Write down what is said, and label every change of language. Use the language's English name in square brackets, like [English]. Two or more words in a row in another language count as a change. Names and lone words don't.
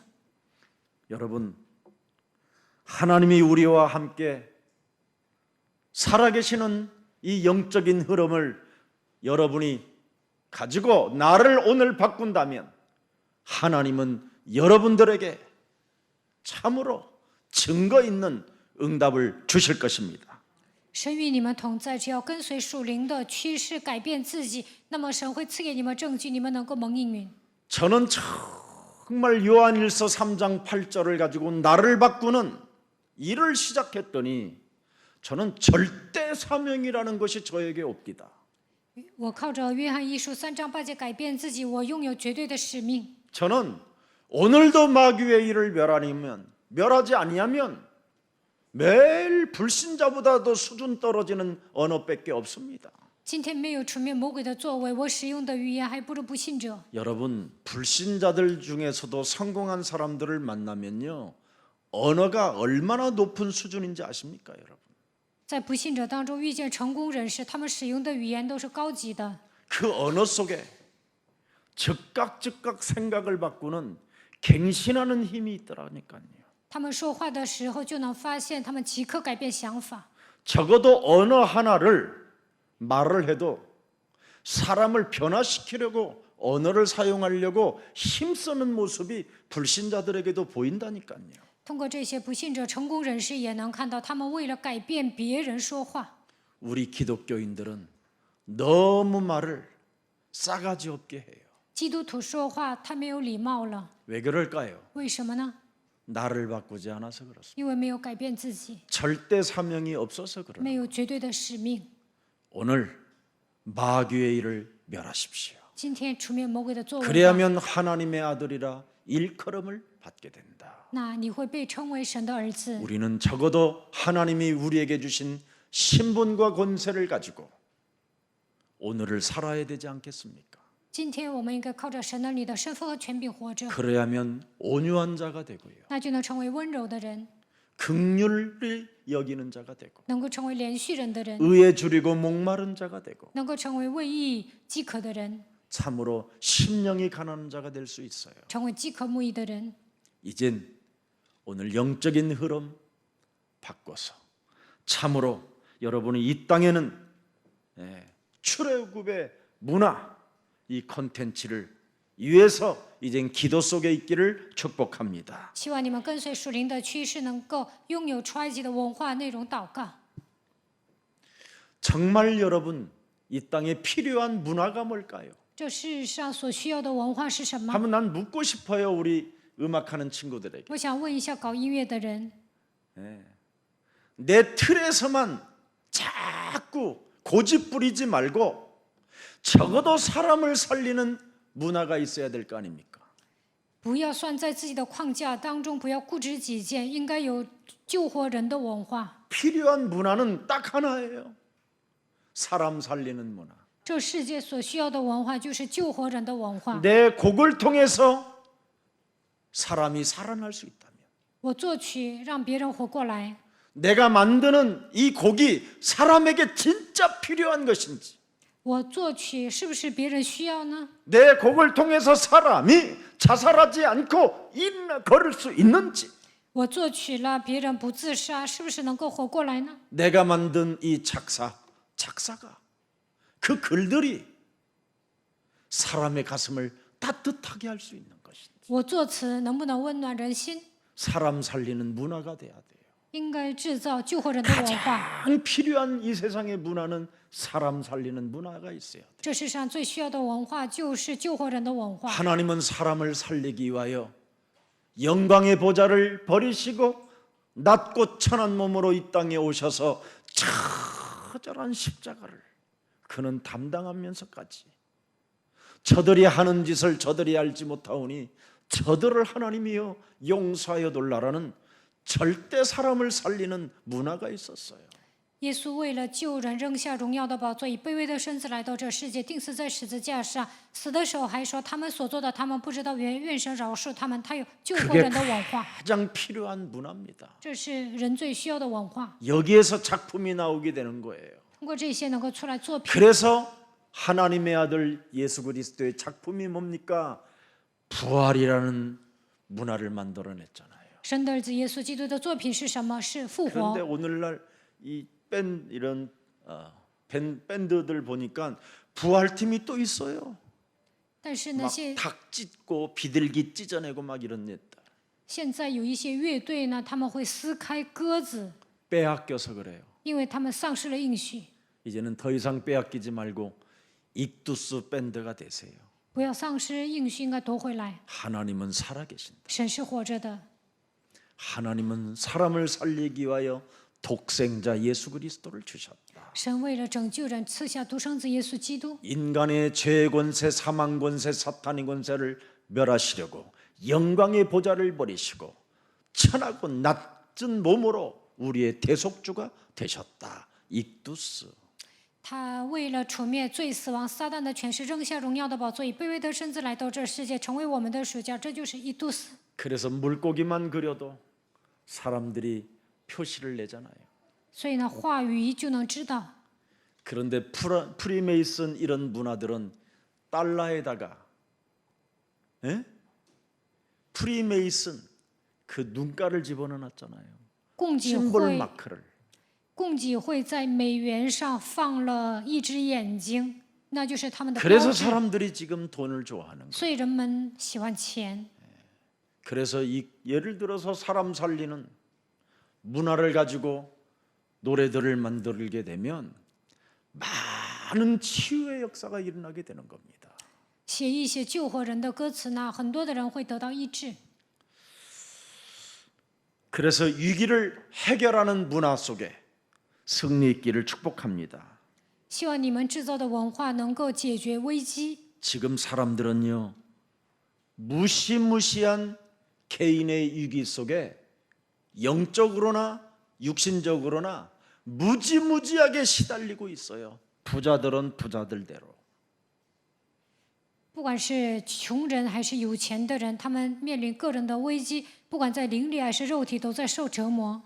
[Korean] 여러분, 하나님이 우리와 함께 살아계시는 이 영적인 흐름을 여러분이 가지고 나를 오늘 바꾼다면 하나님은 여러분들에게 참으로 증거 있는 응답을 주실 것입니다. [Chinese] 神与你们同在，只要跟随属灵的趋势改变自己，那么神会赐给你们证据，你们能够蒙应允。 [Korean] 저는 정말 요한일서 3장 8절을 가지고 나를 바꾸는 일을 시작했더니 저는 절대 사명이라는 것이 저에게 옵니다. [Chinese] 我靠着约翰一书3章8节改变自己，我拥有绝对的使命。 [Korean] 저는 오늘도 마귀의 일을 멸하지 아니하면 매일 불신자보다도 수준 떨어지는 언어밖에 없습니다. [Chinese] 今天没有除灭魔鬼的作为，我使用的语言还不如不信者。 [Korean] 여러분, 불신자들 중에서도 성공한 사람들을 만나면요, 언어가 얼마나 높은 수준인지 아십니까, 여러분? [Chinese] 在不信者当中遇见成功人士，他们使用的语言都是高级的。 [Korean] 그 언어 속에 즉각 생각을 바꾸는 갱신하는 힘이 있더라니까요. [Chinese] 他们说话的时候就能发现，他们即刻改变想法。 [Korean] 적어도 언어 하나를 말을 해도 사람을 변화시키려고 언어를 사용하려고 힘쓰는 모습이 불신자들에게도 보인다니까요. [Chinese] 通过这些不信者成功人士也能看到，他们为了改变别人说话。 [Korean] 우리 기독교인들은 너무 말을 싸가지 없게 해요. [Chinese] 基督徒说话太没有礼貌了， [Korean] 왜 그럴까요? [Chinese] 为什么呢？ [Korean] 나를 바꾸지 않아서 그렇습니다. [Chinese] 因为没有改变自己， [Korean] 절대 사명이 없어서 그러나 [Chinese] 没有绝对的使命。 [Korean] 오늘 마귀의 일을 멸하십시오. [Chinese] 今天除灭魔鬼的作为吧， [Korean] 그래야면 하나님의 아들이라 일컬음을 받게 된다. [Chinese] 那你会被称为神的儿子。 [Korean] 우리는 적어도 하나님이 우리에게 주신 신분과 권세를 가지고 오늘을 살아야 되지 않겠습니까? [Chinese] 今天我们应该靠着神儿女的身份和权柄活着， [Korean] 그래야면 온유한 자가 되고요. [Chinese] 那就能成为温柔的人， [Korean] 긍휼을 여기는 자가 되고 [Chinese] 能够成为连续人的人， [Korean] 의에 줄이고 목마른 자가 되고 [Chinese] 能够成为为义饥渴的人， [Korean] 참으로 심령이 가난한 자가 될 수 있어요. [Chinese] 成为饥渴慕义的人。 [Korean] 이젠 오늘 영적인 흐름 바꿔서 참으로 여러분이 이 땅에는 출애굽의 문화 이 콘텐츠를 위해서 이젠 기도 속에 있기를 축복합니다. [Chinese] 希望你们跟随属灵的趋势，能够拥有出埃及的文化内容祷告。 [Korean] 정말 여러분 이 땅에 필요한 문화가 뭘까요? [Chinese] 这世上所需要的文化是什么？ [Korean] 한번 난 묻고 싶어요. 우리 음악하는 친구들에게. [Chinese] 我想问一下搞音乐的人， [Korean] 내 틀에서만 자꾸 고집 부리지 말고 적어도 사람을 살리는 문화가 있어야 될 거 아닙니까? [Chinese] 不要算在自己的框架当中，不要固执己见，应该有救活人的文化。 [Korean] 필요한 문화는 딱 하나예요. 사람 살리는 문화. [Chinese] 这世界所需要的文化就是救活人的文化。 [Korean] 내 곡을 통해서 사람이 살아날 수 있다면 [Chinese] 我作曲让别人活过来， [Korean] 내가 만드는 이 곡이 사람에게 진짜 필요한 것인지 [Chinese] 我作曲是不是别人需要呢？ [Korean] 내 곡을 통해서 사람이 자살하지 않고 걸을 수 있는지 [Chinese] 我作曲了，别人不自杀，是不是能够活过来呢？ [Korean] 내가 만든 이 작사가 그 글들이 사람의 가슴을 따뜻하게 할 수 있는 것인지 [Chinese] 我作词能不能温暖人心？ [Korean] 사람 살리는 문화가 돼야 돼요. [Chinese] 应该制造救活人的文化。 [Korean] 가장 필요한 이 세상의 문화는 사람 살리는 문화가 있어요. [Chinese] 这世上最需要的文化就是救活人的文化。 [Korean] 하나님은 사람을 살리기 위하여 영광의 보좌를 버리시고 낮고 천한 몸으로 이 땅에 오셔서 처절한 십자가를 그는 담당하면서까지 저들이 하는 짓을 저들이 알지 못하오니 저들을 하나님이여 용서하여 돌라라는 절대 사람을 살리는 문화가 있었어요. [Chinese] 耶稣为了救人，扔下荣耀的宝座，以卑微的身子来到这世界，钉死在十字架上。死的时候还说：“他们所做的，他们不知道，愿神饶恕他们。” 他有救活 [Korean] 그게 [Chinese] 人的文化， [Korean] 가장 필요한 문화입니다. [Chinese] 这是人最需要的文化。 [Korean] 여기에서 작품이 나오게 되는 거예요. [Chinese] 通过这些能够出来作品。 [Korean] 그래서 하나님의 아들 예수 그리스도의 작품이 뭡니까? 부활이라는 문화를 만들어냈잖아요. [Chinese] 神的儿子耶稣基督的作品是什么？是复活 [Korean] 그런데 。 오늘날 이 이런 밴드들 보니까 부활팀이 또 있어요. [Chinese] 但是 [Korean] 막 [Chinese] 呢，现 [Korean] 닭 찢고 비둘기 찢어내고 막 이런 일들. [Chinese] 现在有一些乐队呢，他们会撕开鸽子， [Korean] 빼앗겨서 그래요. [Chinese] 因为他们丧失了应许。 [Korean] 이제는 더 이상 빼앗기지 말고 익두스 밴드가 되세요. [Chinese] 不要丧失应许，应该夺回来。 [Korean] 하나님은 살아계신다. [Chinese] 神是活着的， [Korean] 하나님은 사람을 살리기 위하여 독생자 예수 그리스도를 주셨다. [Chinese] 神为了拯救人，赐下独生子耶稣基督， [Korean] 인간의 죄의 권세, 사망 권세, 사탄의 권세를 멸하시려고 영광의 보좌를 버리시고 천하고 낮은 몸으로 우리의 대속주가 되셨다. 익두스. [Chinese] 他为了除灭罪、死亡、撒旦的权势，扔下荣耀的宝座，以卑微的身子来到这世界，成为我们的属家。这就是伊杜斯。 [Korean] 그래서 물고기만 그려도 사람들이 표시를 내잖아요. [Chinese] 所以呢，话语就能知道。 [Korean] 그런데 프리메이슨 이런 문화들은 달러에다가 프리메이슨 그 눈가를 집어넣었잖아요. [Chinese] 共济 [Korean] 심볼 [Chinese] 会 [Korean] 마크를. [Chinese] 共济会在美元上放了一只眼睛，那就是他们的标 [Korean] 그래서 [Chinese] 志。 [Korean] 사람들이 지금 돈을 좋아하는 거예요. [Chinese] 所以人们喜欢钱。 [Korean] 그래서 예를 들어서 사람 살리는 문화를 가지고 노래들을 만들게 되면 많은 치유의 역사가 일어나게 되는 겁니다. [Chinese] 写一些救活人的歌词呢，很多的人会得到医治。 [Korean] 그래서 위기를 해결하는 문화 속에 승리 있기를 축복합니다. [Chinese] 希望你们制造的文化能够解决危机。 [Korean] 지금 사람들은요 무시무시한 개인의 위기 속에 영적으로나 육신적으로나 무지무지하게 시달리고 있어요. 부자들은 부자들대로. [Chinese] 不管是穷人还是有钱的人，他们面临个人的危机，不管在灵里还是肉体，都在受折磨。